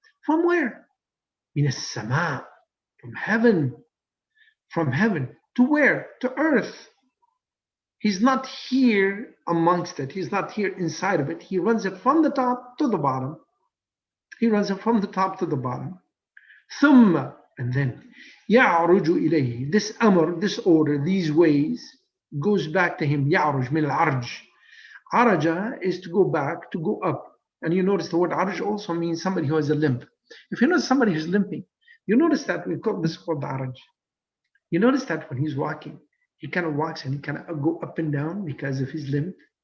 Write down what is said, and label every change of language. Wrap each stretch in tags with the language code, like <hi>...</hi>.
<en>From where? Min as-sama, from heaven. From heaven. To where? To earth. He's not here amongst it. He's not here inside of it. He runs it from the top to the bottom. He runs it from the top to the bottom.</en> <ar>ثم,</ar> <en>and then,</en> <ar>يعرج إليه.</ar> <en>This amr, this order, these ways, goes back to him.</en> <ar>يعرج من العرج.</ar> <en>Araja is to go back, to go up. And you notice the word arj also means somebody who has a limp. If you notice somebody who's limping, you notice that we call this called arj. You notice that when he's walking, he kind of walks and he kind of go up and down because of his limp.</en>